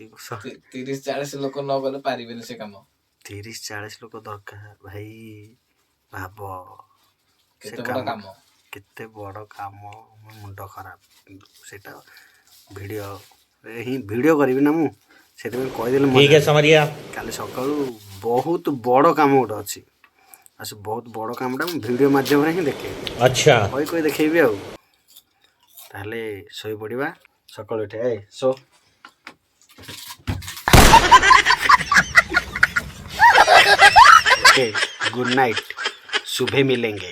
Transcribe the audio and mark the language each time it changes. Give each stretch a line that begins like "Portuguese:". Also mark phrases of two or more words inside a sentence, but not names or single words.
Odia: 30-40 ଲୋକ ନ ଗଲେ ପାରିବେନି ସେ କାମ। 30-40 ଲୋକ ଦରକାର ଭାଇ। ଭାବ ସେ କେତେ ବଡ଼ କାମ। କେତେ ବଡ଼ କାମ। ମୋ ମୁଣ୍ଡ ଖରାପ। ସେଇଟା ଭିଡ଼ିଓରେ ହିଁ ଭିଡ଼ିଓ କରିବି ନା ମୁଁ, ସେଥିପାଇଁ କହିଦେଲି
Hindi: ठीक है समरिया।
Odia: କାଲି ସକାଳୁ ବହୁତ ବଡ଼ କାମ ଗୋଟେ ଅଛି। ଆଉ ସେ ବହୁତ ବଡ଼ କାମଟା ମୁଁ ଭିଡ଼ିଓ ମାଧ୍ୟମରେ ହିଁ ଦେଖେଇବି।
Hindi: अच्छा
Odia: କହି ଦେଖେଇବି ଆଉ। ତାହେଲେ ଶୋଇପଡ଼ିବା। ସକାଳୁ ଉଠେ ଶୋ।
English: OK, good night,
Hindi: सुबह मिलेंगे।